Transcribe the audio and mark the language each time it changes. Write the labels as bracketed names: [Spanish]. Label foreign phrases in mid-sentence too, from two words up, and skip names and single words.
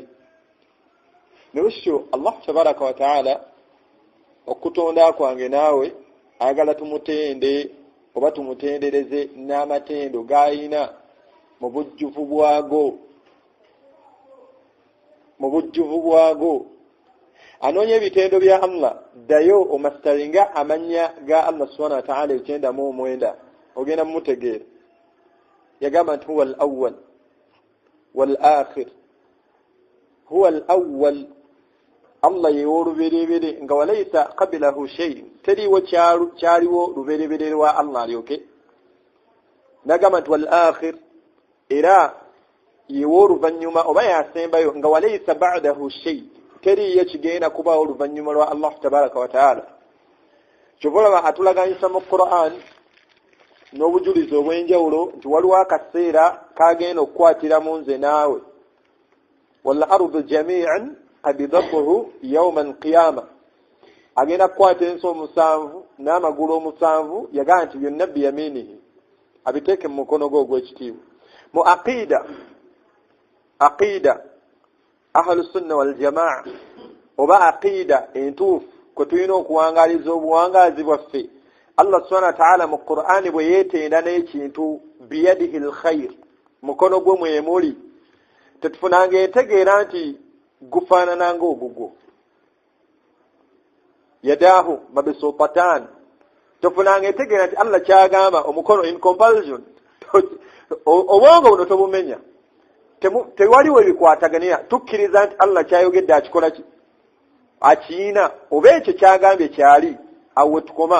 [Ganda] Nebutyo [Arabic] الله تبارك وتعالى [Ganda] okutonda kwange naawe ayagala tumutende oba tumutendereze n'amatendo g'ayina mu bujjuvu bwago. Anoonya ebitendo bya Allah ddayo omasitaringa amanya ga [Arabic] الله سبحانه وتعالى [Ganda] 99 ogenda mumutegeera. Yagamba nti [Arabic] هو الأول والآخر هو الأول [Ganda] Allah yewo luberebere nga [Arabic] وليس قبله شيء [Ganda] teriwo kyaliwo luberebere lwa Allah alyoke. Nagamba nti wal-akhir era yewo oluvanyuma oba yasembayo nga [Arabic] وليس بعده شيء [Ganda] teriyo kigenda kubawo oluvanyuma lwa [Arabic] الله تبارك وتعالى. [Ganda] Kyobola atulaganyisa mu Qur'an n'obujulizi obw'enjawulo nti waliwo akaseera kagenda okukwatira mu nze naawe [Arabic] والأرض جميعا قبضته يوم القيامة [Ganda] agenda kukwata ensi 7 n'amagulu 7 yagamba nti byonna biyaminihi abiteeke mu mukono gwe ogw'ekitiibwa. Mu [Arabic] عقيدة أهل السنة والجماعة [Ganda] oba aqida entuufu kwe tulina okuwangaliza obuwangazi bwaffe [Arabic] الله سبحانه وتعالى [Ganda] mu Qur'ani bwe yeetenda n'ekintu [Arabic] بيده الخير [Ganda] mukono gwe mwemuli tetufunanga entegeera nti gufaanana ng'ogugwo [Arabic] يداه مبسوطتان [Ganda] tofunanga entegeera nti Allah kyagamba omukono [English] in comparison [Ganda] obwongo buno tobumenya tewaliwo ebikwataganira tukkiriza nti Allah kyayogedde akikola ki akiina oba ekyo kyagambye kyali awo tukoma.